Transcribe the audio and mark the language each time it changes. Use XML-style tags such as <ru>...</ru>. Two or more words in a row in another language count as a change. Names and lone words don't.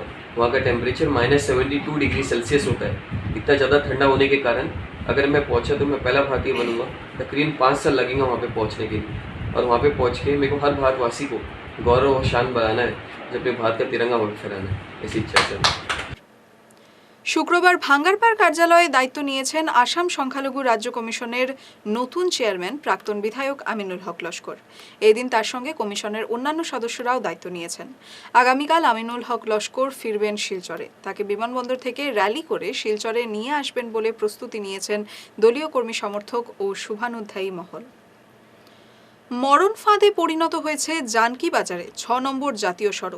<hi>वहाँ का टेम्परेचर -72</hi> <en>degree Celsius</en> <hi>होता है। इतना ज़्यादा ठंडा होने के कारण अगर मैं पहुँचा तो मैं पहला भारतीय बनूंगा। तकरीबन 5 साल लगेंगे वहाँ पे पहुँचने के लिए। और वहाँ पे पहुँच के मेरे को हर भारतवासी को गौरव और शान बढ़ाना है, जब अपने भारत का तिरंगा वहाँ फहराना है, ऐसी इच्छा है।</hi> <bn>শুক্রবার ভাঙারপাড় কার্যালয়ে দায়িত্ব নিয়েছেন আসাম সংখ্যালঘু রাজ্য কমিশনের নতুন চেয়ারম্যান প্রাক্তন বিধায়ক আমিনুল হক লস্কর। এদিন তার সঙ্গে কমিশনের অন্যান্য সদস্যরাও দায়িত্ব নিয়েছেন। আগামীকাল আমিনুল হক লস্কর ফিরবেন শিলচরে। তাকে বিমানবন্দর থেকে র্যালি করে শিলচরে নিয়ে আসবেন বলে প্রস্তুতি নিয়েছেন দলীয় কর্মী সমর্থক ও শুভানুধ্যায়ী মহল। মরণ ফাঁদে পরিণত হয়েছে জানকি বাজারে 6 নম্বর জাতীয় সড়ক।</bn>